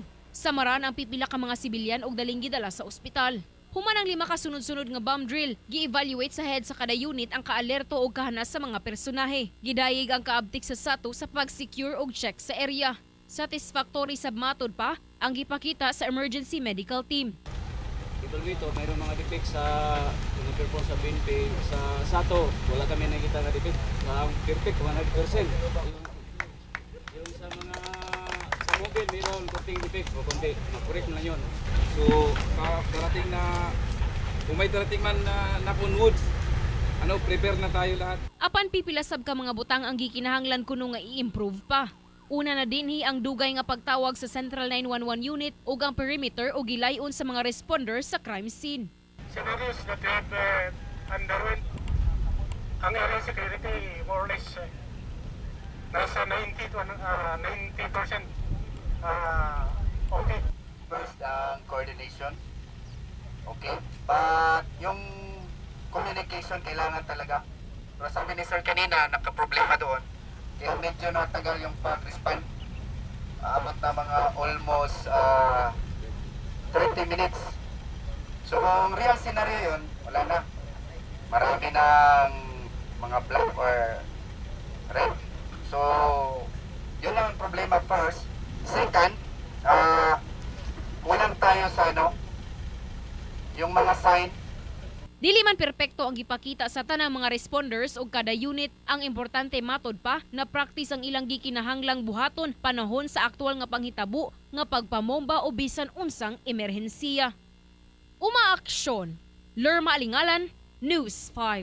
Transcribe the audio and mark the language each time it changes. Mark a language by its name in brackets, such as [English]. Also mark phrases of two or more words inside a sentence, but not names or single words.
[Cebuano] Samaran ang pipila ka mga sibilyan og daling gidala sa ospital. Human ang 5 kasunod-sunod nga bomb drill, gi-evaluate sa head sa kada unit ang kaalerto o kahanas sa mga personahe. Gidayeg ang kaabtik sa SATO sa pag-secure og check sa area. Satisfactory sab matod pa ang gipakita sa emergency medical team. [Filipino] Dito, mayroong mga defects sa perform sa BNP sa SATO. [Cebuano] Wala kami nakita nga defect. [English] Perfect 100%. [Filipino] Yung sa mga mobile, mayroon konting defect o konti. Makorek na yun. So, darating na, kung may darating man na punwoods, prepare na tayo lahat. [Cebuano] Apan pipila sab ka mga butang ang gikinahanglan kuno nga i-improve pa. Una na dinhi ang dugay nga pagtawag sa Central 911 unit ug ang perimeter o gilayon sa mga responders sa crime scene. [English] Scenarios that we have underwent, ang area security more or less nasa 90% okay. [Filipino] First, ang coordination. Okay. But yung communication kailangan talaga. Pero sabi ni Sir kanina, nagka-problema doon. Kaya medyo natagal yung pag-respond. Abot na mga almost 30 minutes. So kung real scenario yun, wala na. Marami ng mga black or red. So, yun lang ang problema first. Second, kulang tayo sa yung mga sign. [Cebuano] Dili man perpekto ang gipakita sa tanang mga responders o kada unit, ang importante matod pa na practice ang ilang gikinahanglang buhaton panahon sa aktual nga panghitabo nga pagpamomba o bisan unsang emerhensiya. Umaaksyon. Lerma Alingalan, News 5.